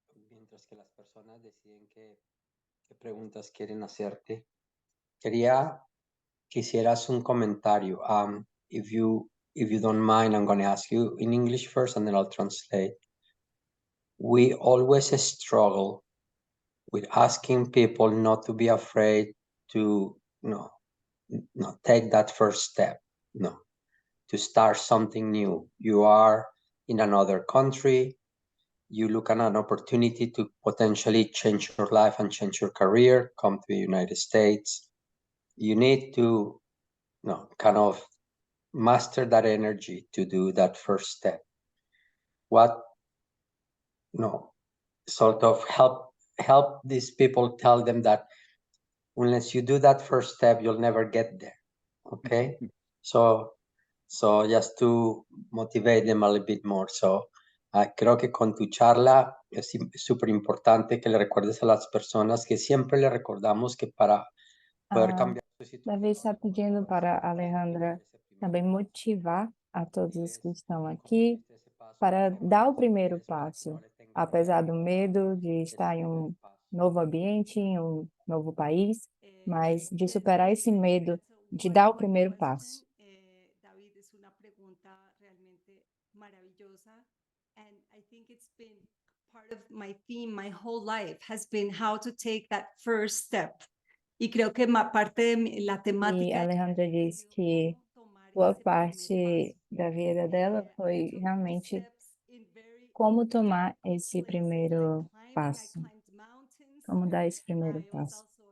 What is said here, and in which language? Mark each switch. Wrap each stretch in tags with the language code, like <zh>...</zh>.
<es>Mientras que las personas deciden qué preguntas quieren hacerte, quisieras un comentario.</es> <en>If you don't mind, I'm going to ask you in English first, and then I'll translate. We always struggle with asking people not to be afraid to take that first step, to start something new. You are in another country. You look at an opportunity to potentially change your life and change your career, come to the United States. You need to kind of master that energy to do that first step. What sort of help these people, tell them that unless you do that first step, you'll never get there. Okay? So just to motivate them a little bit more.</en> <es>So creo que con tu charla es súper importante que le recuerdes a las personas que siempre le recordamos que para poder cambiar su situación,</es> <pt>Davi está pedindo para a Alejandra também motivar a todos que estão aqui para dar o primeiro passo, apesar do medo de estar em um novo ambiente, em um novo país, mas de superar esse medo de dar o primeiro passo.</pt> <es>David, es una pregunta realmente maravillosa.</es> <en>And I think it's been part of my theme, my whole life has been how to take that first step.</en> <es>Y creo que parte de la</es> <pt>E</pt> <es>temática</es> <pt>a Alejandra diz que boa parte da vida dela foi realmente como tomar esse primeiro passo, como dar esse primeiro passo.</pt>